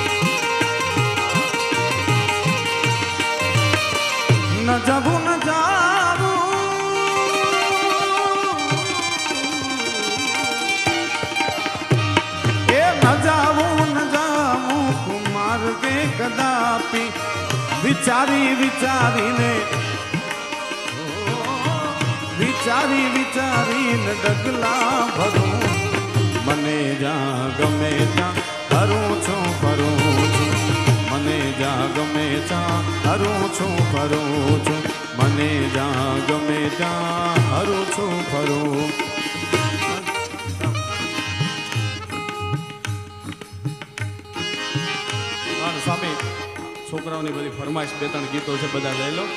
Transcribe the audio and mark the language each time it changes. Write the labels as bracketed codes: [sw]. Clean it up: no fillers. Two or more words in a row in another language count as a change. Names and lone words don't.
[gu] ન જાઉં એ ન જાઉં કુમાર કે કદાપિ. વિચારી વિચારી ને વિચારી વિચારી ન ડગલા ભરું. મને જ્યાં ગમે ત્યાં હરું છું ફરું છું, મને જ્યાં ગમે ત્યાં હરું છું ફરું છું, મને જ્યાં ગમે ત્યાં હરું છું ફરું. સ્વામી છોકરાઓની બધી ફરમાઈશ બે ત્રણ ગીતો છે, બધા લઈ લો.